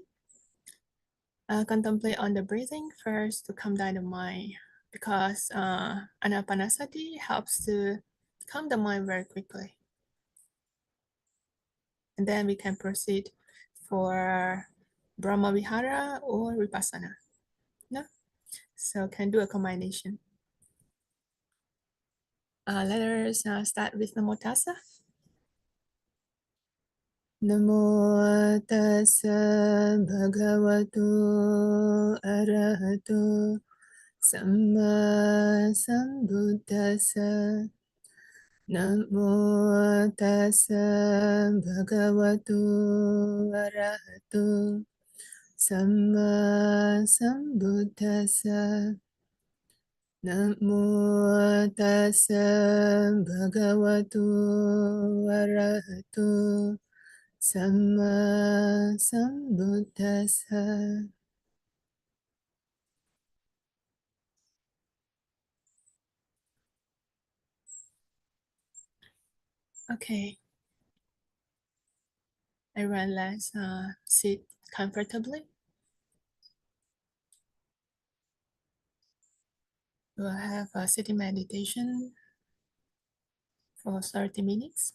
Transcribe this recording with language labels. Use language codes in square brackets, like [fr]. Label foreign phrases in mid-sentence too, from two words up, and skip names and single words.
[en] Contemplate on the breathing first to calm down the mind, because anapanasati helps to calm the mind very quickly. And then we can proceed for [pi] Brahma Vihara [en] or Vipassana. No? So can do a combination. Let us start with [pi] Namo Tassa. Namo Tassa Bhagavato Arahato Samma Sambuddhassa. Namo Tassa Bhagavato Arahato Samma Sambuddhassa. Namo Tassa Bhagavato Arahato Samma Sambuddhassa. [en] Okay, everyone, let's sit comfortably. We'll have a sitting meditation for 30 minutes.